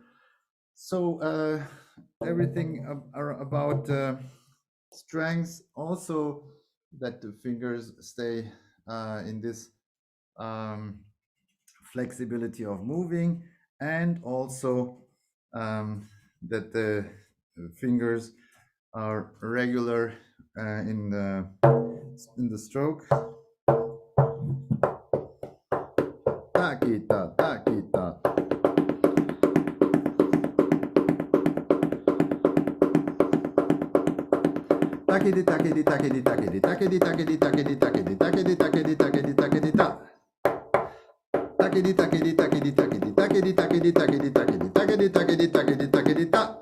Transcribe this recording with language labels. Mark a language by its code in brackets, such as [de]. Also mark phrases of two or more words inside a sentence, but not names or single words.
[en] So everything about strength, also that the fingers stay in this flexibility of moving, and also that the fingers are regular in the stroke. Ta, kita, ta, kita. Takidi, takidi, takidi, takidi, takidi, takidi, takidi, takidi, takidi, takidi, takidi, takidi, ta. Takidi, takidi, takidi, takidi, takidi, takidi, takidi, takidi, takidi, takidi, takidi, takidi, ta.